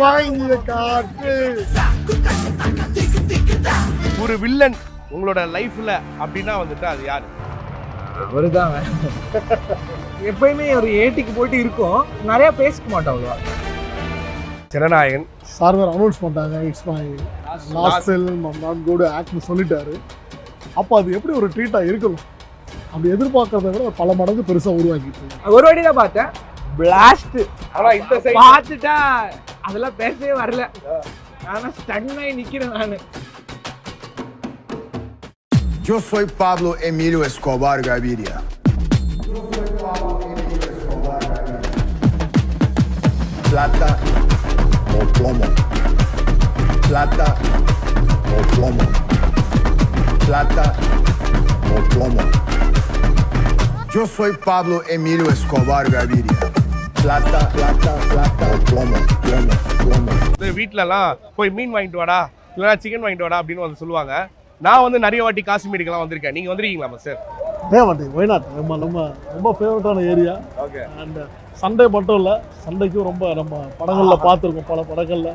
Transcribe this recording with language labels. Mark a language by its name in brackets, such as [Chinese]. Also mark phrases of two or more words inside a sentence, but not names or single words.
[Tamil] வாங்கிய காற்று. ஒரு வில்லன் உங்களோட லைஃப்ல அப்படின்னா வந்துட்டு அது யாரு? அவருதான். எப்பயுமே ஒரு ஏட்டிக்கு போயிட்டு இருக்கும், நிறைய பேசிக்க மாட்டோம் அவ்வளவா. ஜனநாயகன் சார் வேறு அனௌன்ஸ் பண்ணிட்டாங்க, [English] It's my last film, I'm not going to act சொல்லிட்டாரு. [Tamil] அப்போ அது எப்படி ஒரு ட்ரீட்டாக இருக்கணும்? அப்படி எதிர்பார்க்கறத விட பல மடங்கு பெருசாக உருவாக்கிட்டு ஒரு வாட்டி தான் பார்த்தேன், பிளாஸ்ட். ஆனா இந்த சைடு பார்த்துட்டா அதெல்லாம் பேசவே வரல. ஆனா ஸ்டன் ஆகி நிக்கிறேன் நானு. [Spanish] Yo soy Pablo Emilio Escobar Gaviria. Plata o plomo. Plata o plomo. Plata o plomo. Yo soy Pablo Emilio Escobar Gaviria. Plata, plata, plata o plomo, plomo, plomo. [Tamil] வீட்லலாம் போய் மீன் வாங்கிட்டு வாடா, இல்லைனா சிக்கன் வாங்கிட்டு வாடா அப்படின்னு வந்து சொல்லுவாங்க. நான் வந்து நிறைய வாட்டி காஷ்மீருக்கெல்லாம் வந்திருக்கேன். நீங்க வந்திருக்கீங்களா சார்? மாட்டேன். ஒய்நாட் நம்ம ரொம்ப ஃபேவரட்டான ஏரியா. ஓகே. [English] and Sunday [Tamil] மட்டும் இல்லை, சண்டைக்கும் ரொம்ப நம்ம படங்களில் பார்த்துருக்கோம், பல படங்களில்.